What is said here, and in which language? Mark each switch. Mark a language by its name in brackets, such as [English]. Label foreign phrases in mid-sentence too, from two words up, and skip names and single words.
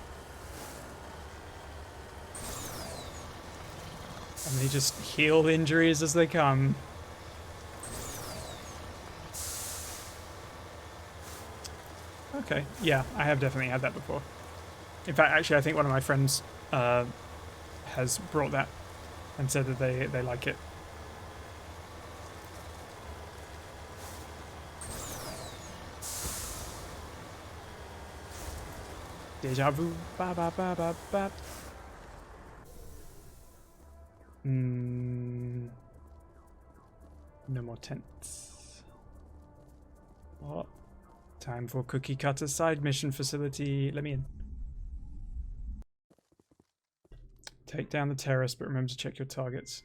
[English] And they just heal injuries as they come. Okay, yeah, I have definitely had that before. In fact, actually, I think one of my friends has brought that and said that they like it. Deja vu. Ba ba ba ba ba. No more tents. What? Time for cookie cutter side mission facility. Let me in. Take down the terrorist, but remember to check your targets.